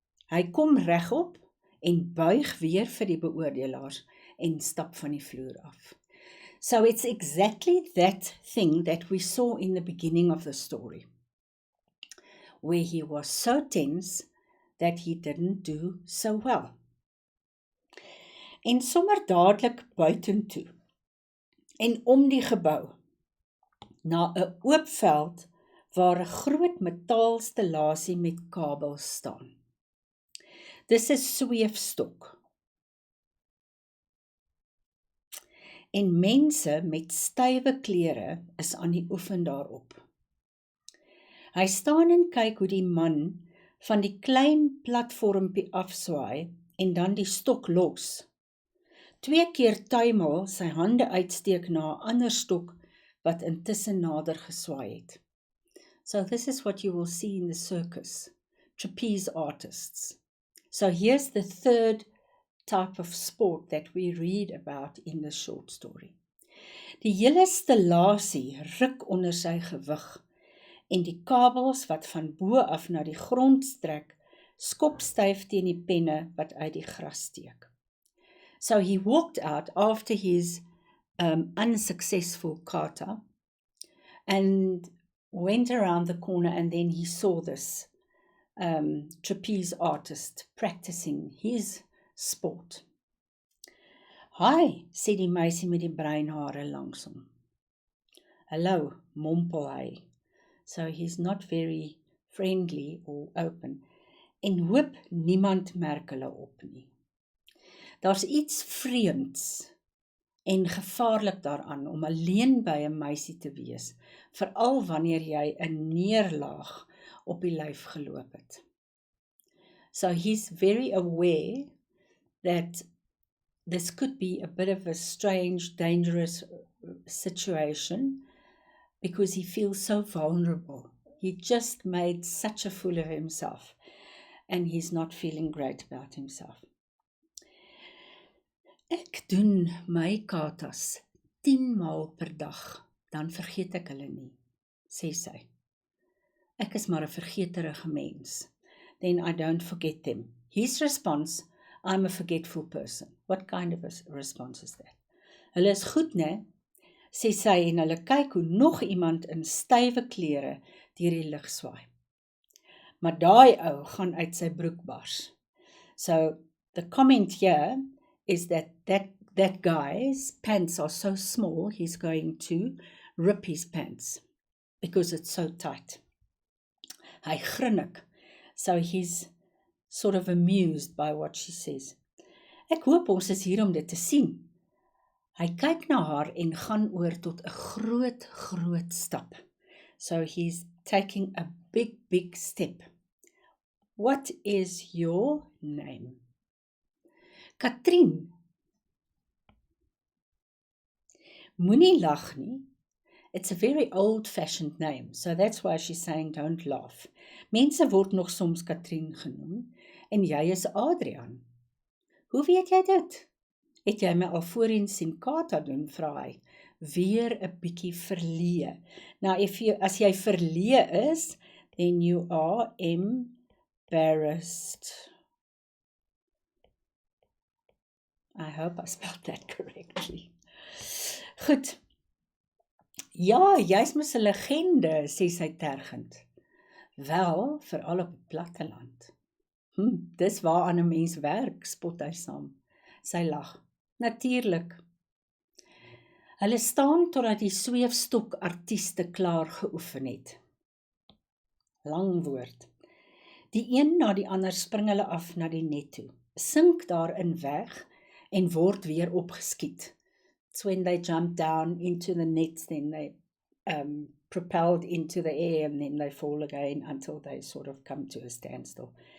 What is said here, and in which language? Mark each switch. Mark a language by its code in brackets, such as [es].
[af] Hy kom regop en buig weer vir die beoordelaars en stap van die vloer af. [en] So it's exactly that thing that we saw in the beginning of the story, where he was so tense that he didn't do so well. [af] En sommer dadelik buitentoe en om die gebou, na 'n oop veld waar 'n groot metaalstallasie met kabels staan. Dis 'n sweefstok. En mense met stywe klere is aan die oefen daarop. Hy staan en kyk hoe die man van die klein platformpie afswaai en dan die stok los. 2 keer tuimel sy hande uitsteek na 'n ander stok wat intussen nader geswaai het. [en] So this is what you will see in the circus, trapeze artists. So here's the third type of sport that we read about in the short story. [af] Die hele stallasie ruk onder sy gewig en die kabels wat van bo af na die grond strek, skop styf teen die penne wat uit die gras steek. [en] So he walked out after his unsuccessful kata and went around the corner, and then he saw this trapeze artist practicing his sport. [af] Hi, sê die meisie met die bruin hare langs hom. Hallo, mompel hy. [en] So he's not very friendly or open. [af] En hoop niemand merk hulle op nie. Daar's iets vreemds en gevaarlik daaraan om alleen by 'n meisie te wees, veral wanneer jy 'n neerlaag op die lyf geloop het. [en] So he's very aware that this could be a bit of a strange, dangerous situation because he feels so vulnerable. He just made such a fool of himself and he's not feeling great about himself. [af] Ek doen my katas 10 maal per dag, dan vergeet ek hulle nie, sê sy. Ek is maar 'n vergeterige mens. [en] Then I don't forget them. His response, I'm a forgetful person. What kind of a response is that? [af] Hulle is goed, né? Sê sy en hulle kyk hoe nog iemand in stywe klere deur die lug swaai. Maar daai ou gaan uit sy broek bars. [en] So the comment here is that guy's pants are so small, he's going to rip his pants because it's so tight. [af] Hy grinnik, [en] so he's sort of amused by what she says. [af] Ek hoop ons is hier om dit te sien. Hy kyk na haar en gaan oor tot 'n groot stap. [en] So he's taking a big step. What is your name? Katrien. [af] Moenie lag nie. [en] It's a very old-fashioned name, so that's why she's saying don't laugh. [af] Mense word nog soms Katrien genoem, en jy is Adrian. Hoe weet jy dit? Het jy my al voorheen sien kata doen, vra hy, weer 'n bietjie verleë. [en] Now, [af] as jy verleë is, [en] then you are embarrassed. I hope I spelled that correctly. [af] Goed. Ja, jy's mos 'n legende, sê sy tergend. Wel, veral op die platteland. Dis waaraan 'n mens werk, spot hy saam. Sy lag. Natuurlik. Hulle staan totdat die sweefstok artieste klaar geoefen het. Lang woord. Die een na die ander spring hulle af na die net toe, sink daarin weg en word weer opgeskiet. [en] It's when they jump down into the nets, then they propelled into the air and then they fall again until they sort of come to a standstill.